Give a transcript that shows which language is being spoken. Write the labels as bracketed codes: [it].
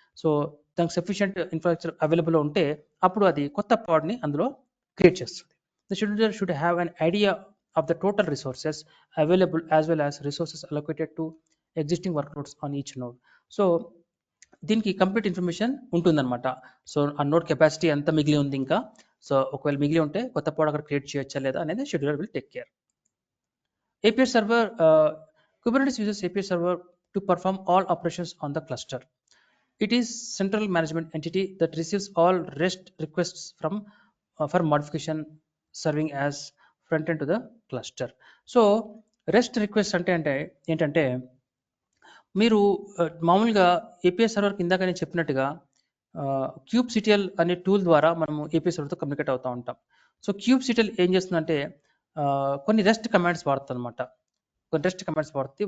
[te] So దానికి sufficient infrastructure available ఉంటే అప్పుడు అది కొత్త పాడ్ని అందులో క్రియేట్ చేస్తుంది. [en] The scheduler should have an idea of the total resources available as well as resources allocated to existing workloads on each node. So [te] దీనికి complete information ఉంటుందన్నమాట. So ఆ నోడ్ కెపాసిటీ ఎంత మిగిలి ఉంది ఇంకా, సో ఒకవేళ మిగిలి ఉంటే కొత్త పాడ్ అక్కడ క్రియేట్ చేయొచ్చా లేదా అనేది [en] Scheduler will take care. API server, Kubernetes uses API server to perform all operations on the cluster. It is central management entity that receives all REST requests for modification, serving as front end to the cluster. [te] So REST requests అంటే ఏంటంటే మీరు మామూలుగా API సర్వర్కి ఇందాక నేను చెప్పినట్టుగా kubectl అనే tool ద్వారా మనము ఏపీఐ సర్వర్తో కమ్యూనికేట్ అవుతూ ఉంటాం. సో kubectl ఏం చేస్తుందంటే కొన్ని రెస్ట్ కమాండ్స్ వాడుతుంది అనమాట. కొన్ని రెస్ట్ కమాండ్స్ వాడుతుంది.